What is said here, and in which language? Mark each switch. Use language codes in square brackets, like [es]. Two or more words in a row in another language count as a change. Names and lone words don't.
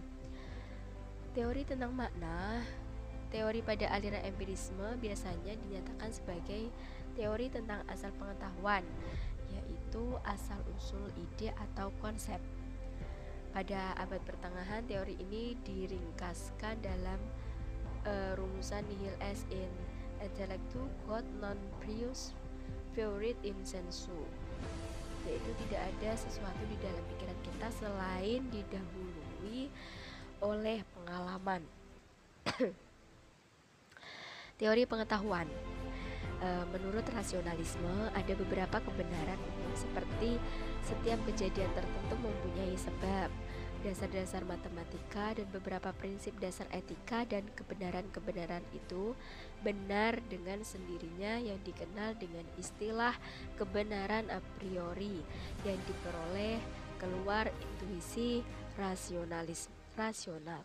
[id] Teori tentang makna, teori pada aliran empirisme biasanya dinyatakan sebagai teori tentang asal pengetahuan, yaitu asal-usul ide atau konsep. Pada abad pertengahan, teori ini diringkaskan dalam rumusan [la] nihil est in intellectu quod non prius fuerit in sensu, [id] yaitu tidak ada sesuatu di dalam pikiran kita selain didahului oleh pengalaman. Teori pengetahuan. Menurut rasionalisme, ada beberapa kebenaran umum seperti setiap kejadian tertentu mempunyai sebab, dasar-dasar matematika, dan beberapa prinsip dasar etika, dan kebenaran-kebenaran itu benar dengan sendirinya yang dikenal dengan istilah kebenaran [la] a priori [id] yang diperoleh keluar intuisi rasional.